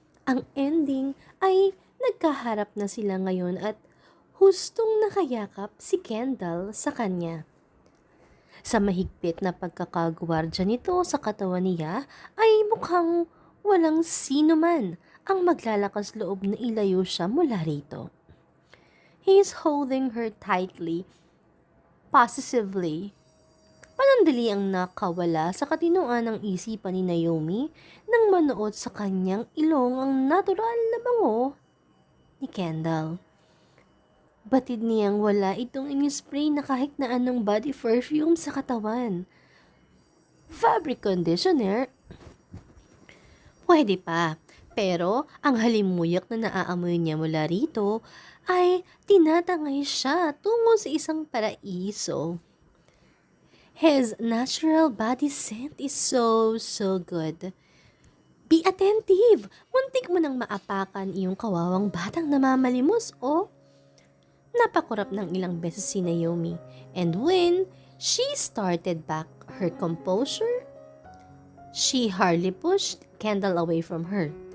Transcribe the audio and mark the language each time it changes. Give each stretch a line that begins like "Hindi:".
Filipino: Ang ending ay nagkaharap na sila ngayon at hustong nakayakap si Kendall sa kanya. Sa mahigpit na pagkakagwardya nito sa katawan niya ay mukhang walang sino man ang maglalakas loob na ilayo siya mula rito.
English: He is holding her tightly, possessively.
Filipino: Panandali ang nakawala sa katinoan ng isipan ni Naomi nang manood sa kanyang ilong ang natural na bango ni Kendall. Batid niyang wala itong inispray na kahit na anong body perfume sa katawan. Fabric conditioner? Pwede pa, pero ang halimuyak na naaamoy niya mula rito ay tinatangay siya tungo sa isang paraiso.
English: His natural body scent is so good. Be attentive!
Filipino: Muntik mo nang maapakan iyong kawawang batang namamalimos o napakurap ng ilang beses si Naomi,
English: and when she started back her composure, she hardly pushed Kendall away from her.